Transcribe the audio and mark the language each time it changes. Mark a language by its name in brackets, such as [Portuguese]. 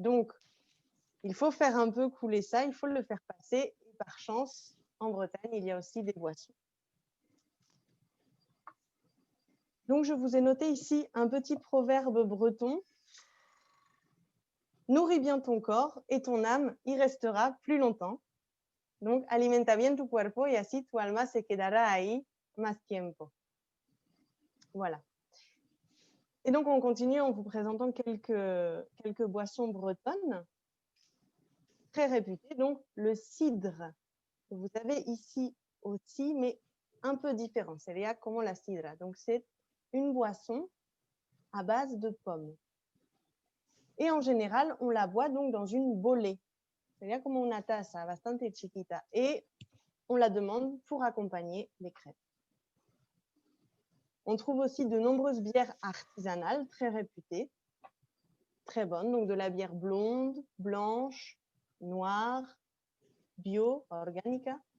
[French] Donc, il faut faire un peu couler ça, il faut le faire passer. Et par chance, en Bretagne, il y a aussi des boissons. Donc, je vous ai noté ici un petit proverbe breton. Nourris bien ton corps et ton âme y restera plus longtemps. [Spanish] Donc, alimenta bien tu cuerpo y así tu alma se quedará ahí más tiempo. [French] Voilà. Et donc, on continue en vous présentant quelques boissons bretonnes très réputées. Donc, le cidre, que vous avez ici aussi, mais un peu différent. [Spanish] Sería como la sidra. [French] Donc, c'est une boisson à base de pommes. Et en général, on la boit donc dans une bolée. [Spanish] Sería como una taza bastante chiquita. [French] Et on la demande pour accompagner les crêpes. On trouve aussi de nombreuses bières artisanales très réputées. très bonne. Donc, de la bière blonde, blanche, noire, bio, orgánica.